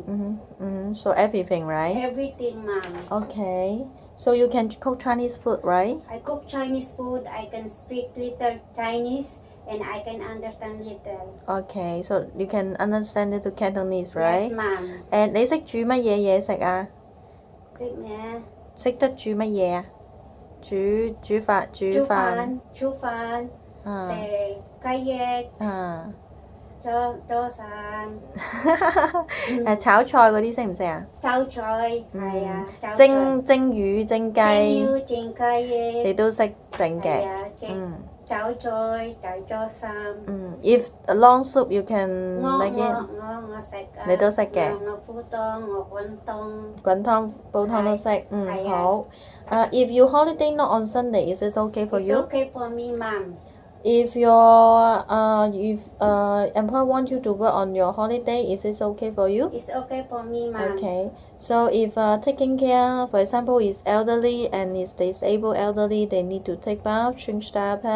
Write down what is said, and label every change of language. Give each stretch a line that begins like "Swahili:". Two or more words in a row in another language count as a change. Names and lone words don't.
English: So everything, right? Everything, mom. Okay. So you can cook Chinese food, right? I cook Chinese food. I can speak little Chinese and I can understand little. Okay. So you can understand it to Cantonese, Yes, right? mom.
Cantonese: And 你識煮乜嘢嘢食啊？識咩？識得煮乜嘢啊？煮飯。煮飯，食雞翼，多散。炒菜嗰啲識唔識啊？炒菜係啊，炒菜。蒸魚、蒸雞。蒸雞翼。你都識整嘅。係啊，炒菜、炒衫。
English: If a long soup you can make it。
Cantonese: 我食啊。你都識嘅。我煲湯，我滾湯。滾湯煲湯都識。好。
English: If you holiday not on Sunday, is it okay for you? It's okay for me, mom. If your employer want you to work on your holiday, is it okay for you? It's okay for me, mom. Okay. So if taking care, for example, is elderly and is disabled elderly, they need to take bath, change diaper.